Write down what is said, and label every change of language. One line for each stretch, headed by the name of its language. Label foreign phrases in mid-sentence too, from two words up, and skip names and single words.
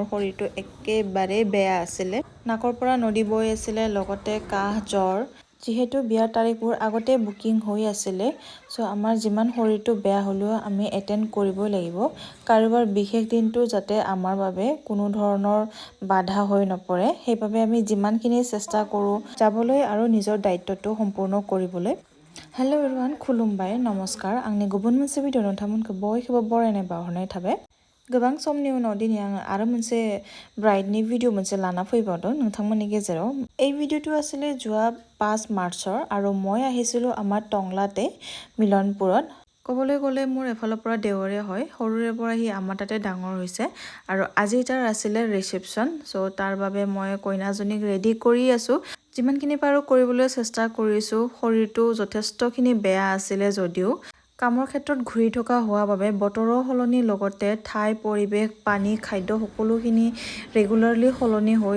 Assamese: শৰীৰটো একেবাৰে বেয়া আছিলে নাকৰ পৰা নদী বৈ আছিলে লগতে কাহ জ্বৰ যিহেতু বিয়াৰ তাৰিখবোৰ আগতে বুকিং হৈ আছিলে সো আমাৰ যিমান শৰীৰটো বেয়া হ'লেও আমি এটেণ্ড কৰিবই লাগিব কাৰোবাৰ বিশেষ দিনটো যাতে আমাৰ বাবে কোনো ধৰণৰ বাধা হৈ নপৰে সেইভাবে আমি যিমানখিনি চেষ্টা কৰোঁ যাবলৈ আৰু নিজৰ দায়িত্বটো সম্পূৰ্ণ কৰিবলৈ
English: Hello everyone,
Bodo: खुलुमबाय, नमस्कार आंनि गुबुन मोनसे भिडिअ नोंथांमोनखौ बयखौबो बरायनाय बावहरनाय थाबाय गोबां समनि उनाव दिनै आं आरो मोनसे ब्राइडनि भिडिअ मोनसे लाना फैबावदों नोंथांमोननि गेजेराव
Assamese: এই ভিডিঅ'টো আছিলে যোৱা 5 মাৰ্চৰ আৰু মই আহিছিলোঁ আমাৰ টংলাতে মিলনপুৰত ক'বলৈ গ'লে মোৰ এফালৰ পৰা দেৱৰে হয় সৰুৰে পৰা হি আমাৰ তাতে ডাঙৰ হৈছে আৰু আজি তাৰ আছিলে ৰিসেপশন সো তাৰ বাবে মই কইনাজনীক ৰেডি কৰি আছো যিমানখিনি পাৰো কৰিবলৈ চেষ্টা কৰিছো শৰীৰটো যথেষ্টখিনি বেয়া আছিলে যদিও কামৰ ক্ষেত্ৰত ঘূৰি থকা হোৱা বাবে বতৰৰ হলনি লগতে ঠাই পৰিবেশ পানী খাদ্য সকলোখিনি ৰেগুলাৰলি হলনি হৈ